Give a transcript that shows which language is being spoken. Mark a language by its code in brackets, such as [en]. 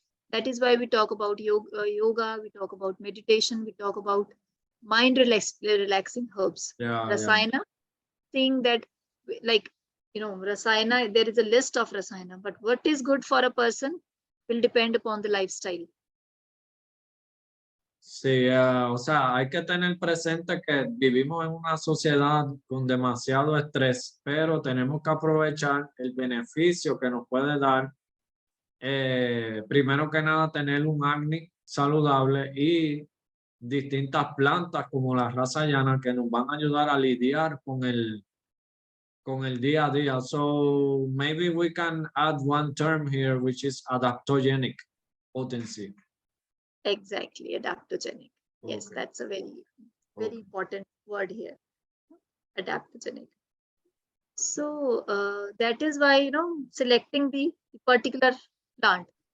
[en] That is why we talk about yoga, we talk about meditation, we talk about relaxing herbs. Yeah, Rasayana, seeing that, like, rasayana, there is a list of rasayana, but what is good for a person will depend upon the lifestyle. [es] Sí, o sea, hay que tener presente que vivimos en una sociedad con demasiado estrés, pero tenemos que aprovechar el beneficio que nos puede dar, primero que nada, tener un acné saludable y distintas plantas como la rasayana que nos van a ayudar a lidiar con el día a día. [en] So maybe we can add one term here, which is adaptogenic potency. Exactly, adaptogenic. Yes, Okay. that's a very Okay. important word here, adaptogenic. So that is why, selecting the particular plant.